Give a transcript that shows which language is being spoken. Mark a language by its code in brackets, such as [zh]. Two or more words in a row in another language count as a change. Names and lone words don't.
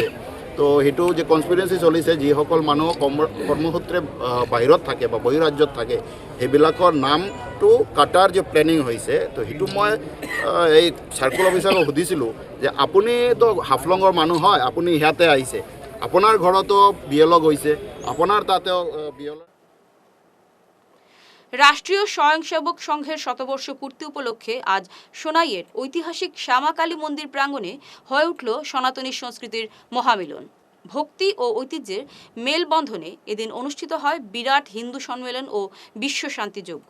[as] তো সেইটো যে কনস্পিৰেঞ্চি চলিছে, যিসকল মানুহ কৰ্মসূত্ৰে বাহিৰত থাকে বা বহিৰাজ্যত থাকে সেইবিলাকৰ নামটো কাটাৰ যে প্লেনিং হৈছে। তো সেইটো মই এই [en] circle officerক [as] সুধিছিলোঁ যে আপুনিতো হাফলঙৰ মানুহ হয়, আপুনি ইয়াতে আহিছে, আপনার ঘরতো বিএল গৈছে, আপনার তাতেও বিএল। [bn] রাষ্ট্রীয় স্বয়ংসেবক সংঘের শতবর্ষ পূর্তি উপলক্ষে আজ সোনাইয়ের ঐতিহাসিক শ্যামাকালী মন্দির প্রাঙ্গণে হয়ে উঠল সনাতনী সংস্কৃতির মহামিলন। ভক্তি ও ঐতিহ্যের মেলবন্ধনে এদিন অনুষ্ঠিত হয় বিরাট হিন্দু সম্মেলন ও বিশ্ব শান্তি যজ্ঞ।